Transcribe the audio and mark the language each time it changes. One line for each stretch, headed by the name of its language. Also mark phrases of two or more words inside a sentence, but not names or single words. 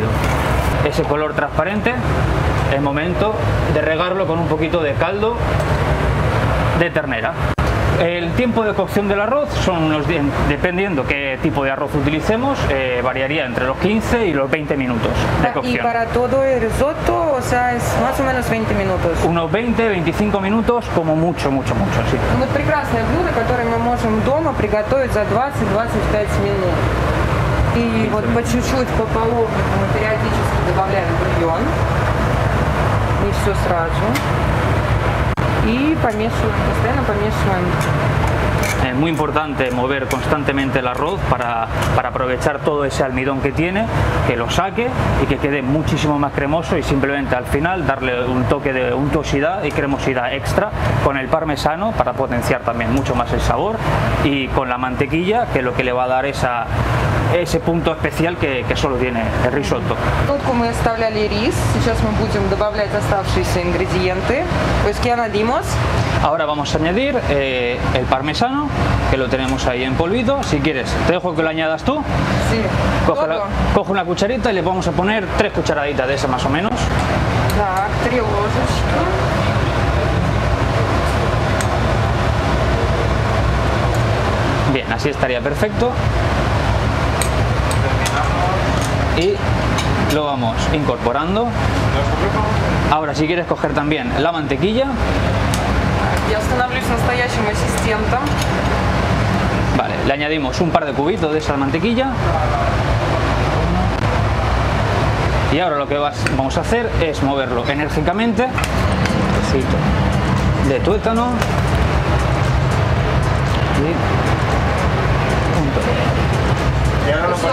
Spanish: Ese color transparente, es momento de regarlo con un poquito de caldo de ternera. El tiempo de cocción del arroz son unos 10, dependiendo qué tipo de arroz utilicemos, variaría entre los 15 y los 20 minutos de cocción. Y para todo el risotto, o sea, es más o menos 20 minutos. Unos 20-25 minutos, como mucho, sí.
Russian: Вот прекрасное блюдо, которое мы можем дома приготовить за 20-25 минут. И вот по чуть-чуть, по половнику мы периодически добавляем бульон. Не все сразу. Y postoянно помешиваем.
Spanish: Es muy importante mover constantemente el arroz para aprovechar todo ese almidón que tiene, que lo saque y que quede muchísimo más cremoso, y simplemente al final darle un toque de untuosidad y cremosidad extra con el parmesano para potenciar también mucho más el sabor, y con la mantequilla, que es lo que le va a dar ese punto especial que solo tiene el risotto.
Russian: Тут мы оставляли рис, сейчас мы будем добавлять оставшиеся ингредиенты.
Spanish: Pues ¿qué añadimos? Ahora vamos a añadir el parmesano, que lo tenemos ahí en polvito. Si quieres, te dejo que lo añadas tú. Sí. Coge una cucharita y le vamos a poner 3 cucharaditas de esa más o menos.
Russian: Так, 3 ложечки.
Spanish: Bien, así estaría perfecto. Y lo vamos incorporando. Ahora, si quieres coger también la mantequilla.
Russian: Я становлюсь настоящим ассистентом.
Spanish: Vale, le añadimos un par de cubitos de esa mantequilla. Y ahora lo que vamos a hacer es moverlo enérgicamente. Un trocito de tuétano. Y un toque.